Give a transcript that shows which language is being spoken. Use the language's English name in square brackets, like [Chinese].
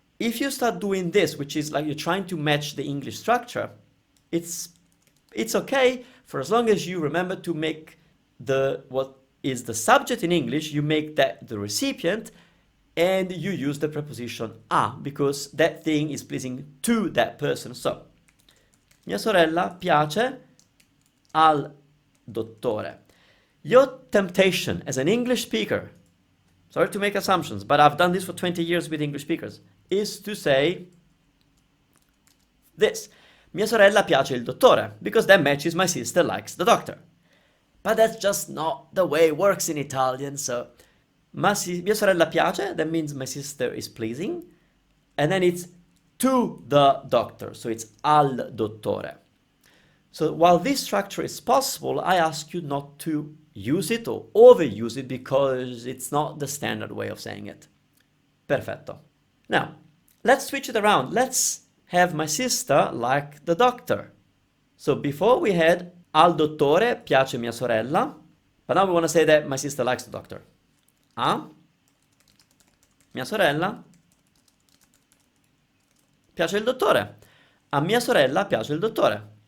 [English] if you start doing this, which is like you're trying to match the English structure, it's okay for as long as you remember to make what is the subject in English, you make that the recipient, and you use the preposition a, because that thing is pleasing to that person. [Italian] So, mia sorella piace al dottore. [English] Your temptation as an English speaker, sorry to make assumptions, but I've done this for 20 years with English speakers, is to say this. [Italian] Mia sorella piace il dottore, [English] because that matches my sister likes the doctor. But that's just not the way it works in Italian, so [Italian] mia sorella piace, [English] that means my sister is pleasing, and then it's to the doctor, so it's [Italian] al dottore. [English] So while this structure is possible, I ask you not to use it or overuse it because it's not the standard way of saying it. [Italian] Perfetto. [English] Now, let's switch it around. Let's have my sister like the doctor. So before we had [Italian] al dottore piace mia sorella, [English] but now we want to say that my sister likes the doctor. [Italian] A mia sorella piace il dottore. A mia sorella piace il dottore.